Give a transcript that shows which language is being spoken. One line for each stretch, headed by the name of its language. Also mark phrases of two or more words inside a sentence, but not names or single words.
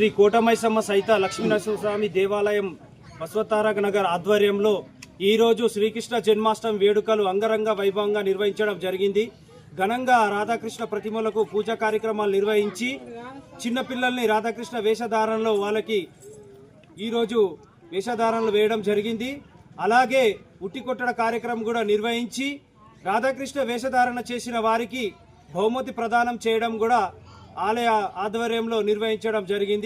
Telugu: కోట మైసమ్మ సహిత లక్ష్మీ నరసింహస్వామి దేవాలయం బసవతారక నగర ఆధ్వర్యంలో ఈ రోజు శ్రీకృష్ణ జన్మాష్టమి వేడుకలు అంగరంగ వైభవంగా నిర్వహించడం జరిగింది. ఘనంగా రాధాకృష్ణ ప్రతిమలకు పూజా కార్యక్రమాలు నిర్వహించి చిన్న పిల్లల్ని రాధాకృష్ణ వేషధారణలో వాళ్ళకి ఈ రోజు వేషధారణలు వేయడం జరిగింది. అలాగే ఉట్టికొట్టడ కార్యక్రమం కూడా నిర్వహించి రాధాకృష్ణ వేషధారణ చేసిన వారికి బహుమతి ప్రదానం చేయడం కూడా ఆలయ ఆధ్వర్యంలో నిర్వహించడం జరిగింది.